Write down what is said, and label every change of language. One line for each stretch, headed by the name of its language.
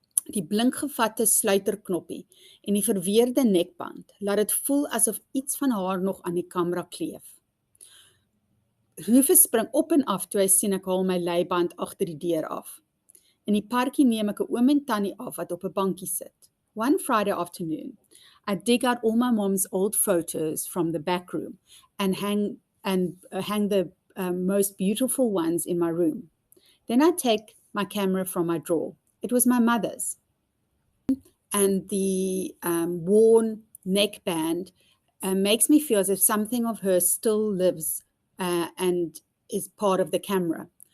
Afrikaans: Die blinkgevatte sluiterknoppie en die verweerde nekband laat dit voel asof iets van haar nog aan die kamera kleef. Rufus spring op en af toe hy sien ek haal my leiband agter die deur af. In die parkie neem ek 'n oom en tannie af wat op 'n bankie sit.
English: One Friday afternoon, I dig out all my mom's old photos from the back room and hang the most beautiful ones in my room. Then I take my camera from my drawer. It was my mother's. And the worn neckband makes me feel as if something of her still lives and is part of the camera.